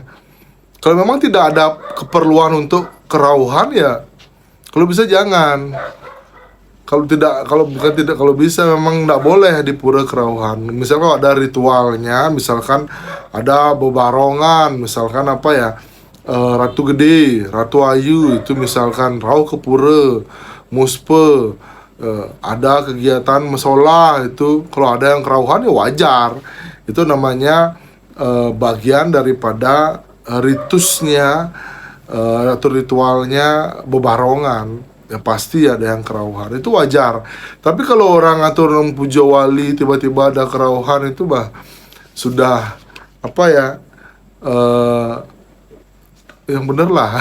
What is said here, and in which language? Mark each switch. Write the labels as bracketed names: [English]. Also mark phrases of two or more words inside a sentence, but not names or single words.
[Indonesian] Kalau memang tidak ada keperluan untuk kerauhan, ya kalau bisa jangan. Kalau bisa memang tidak boleh di pura kerauhan. Misalkan kalau ada ritualnya, misalkan ada bebarongan, misalkan apa ya, Ratu Gede, Ratu Ayu itu misalkan rauh ke pura, muspe, ada kegiatan mesola, itu kalau ada yang kerauhan ya wajar. Itu namanya bagian daripada ritusnya atau ritualnya bebarongan. Ya pasti ada yang kerauhan, itu wajar. Tapi kalau orang atur puja wali tiba-tiba ada kerauhan, itu sudah apa ya, yang bener lah.